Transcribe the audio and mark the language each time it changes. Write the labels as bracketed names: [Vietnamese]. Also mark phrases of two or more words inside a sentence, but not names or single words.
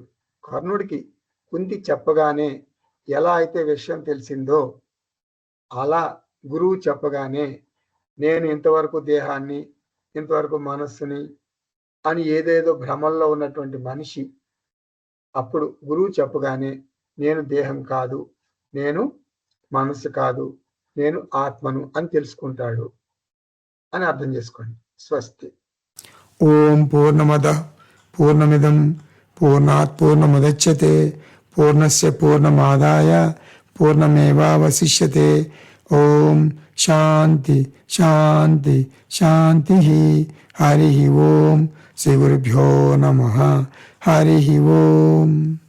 [Telugu] కర్ణుడికి కుంతి చెప్పగానే ఎలా అయితే విషయం తెలిసిందో అలా గురువు చెప్పగానే నేను ఇంతవరకు దేహాన్ని, ఇంతవరకు మనస్సుని అని ఏదేదో భ్రమల్లో ఉన్నటువంటి మనిషి అప్పుడు గురువు చెప్పగానే నేను దేహం కాదు, నేను మనస్సు కాదు, నేను ఆత్మను అని తెలుసుకుంటాడు అని అర్థం చేసుకోండి. [Sanskrit] స్వస్తి. ఓం పూర్ణమద పూర్ణమిదం పూర్ణాత్ పూర్ణముదచ్యతే పూర్ణస్య పూర్ణమాదాయ పూర్ణమేవావశిష్యతే. ఓం శాంతి శాంతి శాంతి. హరి ఓం. శ్రీ గురుభ్యో నమః. హరి ఓం.